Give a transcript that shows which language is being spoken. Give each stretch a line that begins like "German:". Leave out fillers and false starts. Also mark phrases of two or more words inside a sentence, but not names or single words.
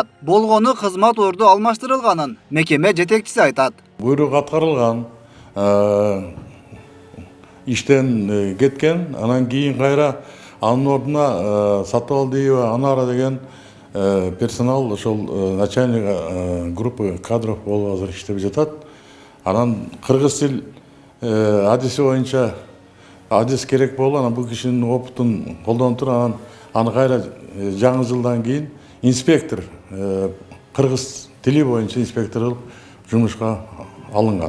Kyrgyz: Болгону кызмат орду алмаштырылганын мекеме жетекчиси айтат. Буйрук аткарылган, иштен кеткен, анан кийин кайра анын ордуна Сатыбалдиева Анара деген персонал ошол
Russian: начальник группы кадров
Kyrgyz: болуп азыр иштеп жатат. Анан кыргыз тил адиси боюнча адис керек болду, анан бул кишинин опытын колдонуп туруп, анан аны кайра жаңы жылдан кийин инспектор, кыргыз тили боюнча инспектор кылып жумушка алынган.